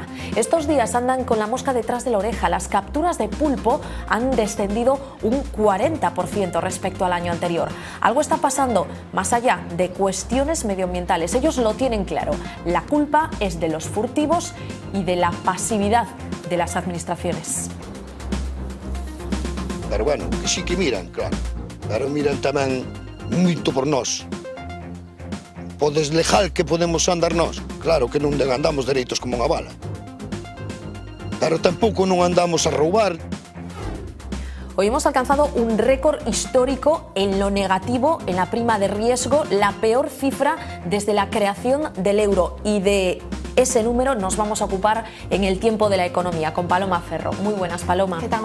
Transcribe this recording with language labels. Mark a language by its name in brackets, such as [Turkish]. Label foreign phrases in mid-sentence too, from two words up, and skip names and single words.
[Spanish] Estos días andan con la mosca detrás de la oreja. Las capturas de pulpo han descendido un 40% respecto al año anterior. Algo está pasando más allá de cuestiones medioambientales. Ellos lo tienen claro. La culpa es de los furtivos y de la pasividad de las administraciones. Pero bueno, que sí que miran, claro. [Galician] Pero miran tamén moito por nós. O deslegal que podemos andar nós. Claro que non andamos dereitos como unha bala. Pero tampouco non andamos a roubar. [Spanish] Hoy hemos alcanzado un récord histórico en lo negativo, en la prima de riesgo, la peor cifra desde la creación del euro. Y de ese número nos vamos a ocupar en el tiempo de la economía con Paloma Ferro. Muy buenas, Paloma. ¿Qué tal?